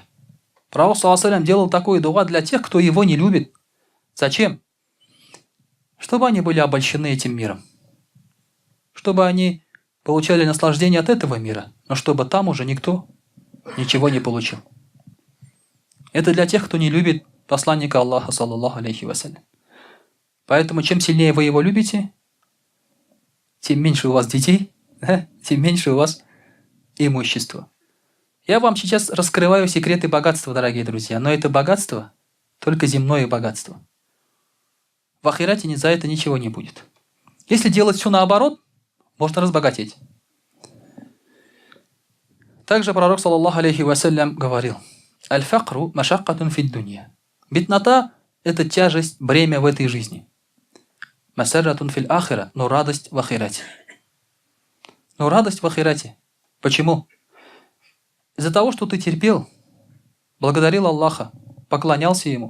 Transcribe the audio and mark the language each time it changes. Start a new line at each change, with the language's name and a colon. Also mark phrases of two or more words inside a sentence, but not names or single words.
Russian: Пророк делал такой дуа для тех, кто его не любит. Зачем? Чтобы они были обольщены этим миром. Чтобы они получали наслаждение от этого мира, но чтобы там уже никто ничего не получил. Это для тех, кто не любит посланника Аллаха,
Arabic: صلى الله عليه وسلم.
Russian: Поэтому чем сильнее вы его любите, тем меньше у вас детей, да? Тем меньше у вас имущества. Я вам сейчас раскрываю секреты богатства, дорогие друзья, но это богатство только земное богатство. В ахирате за это ничего не будет. Если делать все наоборот, можно разбогатеть. Также пророк,
Arabic: صلى الله عليه وسلم, говорил: «الفقر مشقة في الدنيا».
Russian: Беднота – это тяжесть, бремя в этой жизни.
Arabic: مسرة في الآخرة,
Russian: но радость в ахирате. Но радость в ахирате. Почему? Из-за того, что ты терпел, благодарил Аллаха, поклонялся Ему.